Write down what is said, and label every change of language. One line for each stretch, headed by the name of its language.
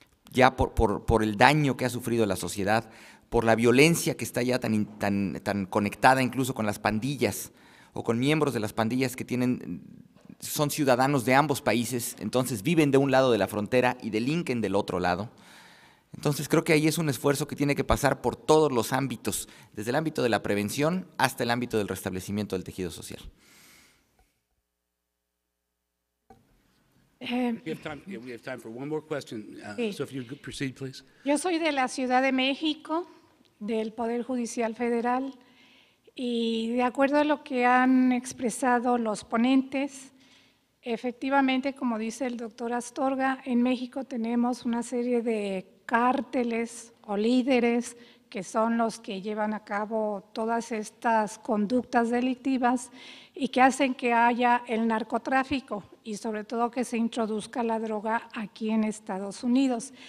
Spanish: Ya por el daño que ha sufrido la sociedad, por la violencia que está ya tan conectada incluso con las pandillas o con miembros de las pandillas que son ciudadanos de ambos países, entonces viven de un lado de la frontera y delinquen del otro lado. Entonces creo que ahí es un esfuerzo que tiene que pasar por todos los ámbitos, desde el ámbito de la prevención hasta el ámbito del restablecimiento del tejido social.
English: We have time for one more question.
Spanish: Sí.
English: So if you could proceed, please.
Spanish: Yo soy de la Ciudad de México, del Poder Judicial Federal, y de acuerdo a lo que han expresado los ponentes, efectivamente, como dice el doctor Astorga, en México tenemos una serie de cárteles o líderes que son los que llevan a cabo todas estas conductas delictivas y que hacen que haya el narcotráfico y sobre todo que se introduzca la droga aquí en Estados Unidos.